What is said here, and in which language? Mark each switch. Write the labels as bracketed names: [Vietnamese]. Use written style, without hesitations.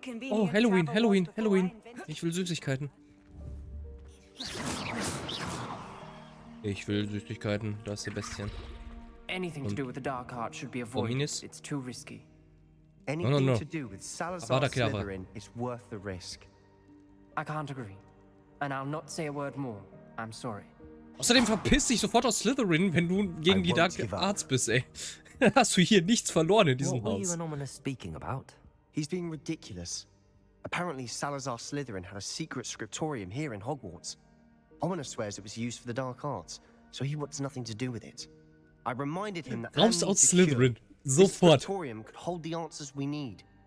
[German] Oh, Halloween, Halloween, Halloween. Ich will Süßigkeiten. Ich will Süßigkeiten, da ist Sebastian. [English] Anything to do with the dark art should be avoided. It's too risky. Anything to do with Salazar Slytherin is worth the risk. I can't agree. And I'll not say a word more. I'm sorry. [German] Außerdem verpiss dich sofort aus Slytherin, wenn du gegen die Dark Arts bist, ey. Hast du hier nichts verloren in diesem Haus. [English] What were you and Ominous speaking about? He's being ridiculous. Apparently Salazar Slytherin had a secret scriptorium here in Hogwarts. Ominous swears it was used for the dark arts, so he wants nothing to do with it. I reminded him that [German] raus aus Slytherin. Sofort. [English] This scriptorium could hold the answers we need.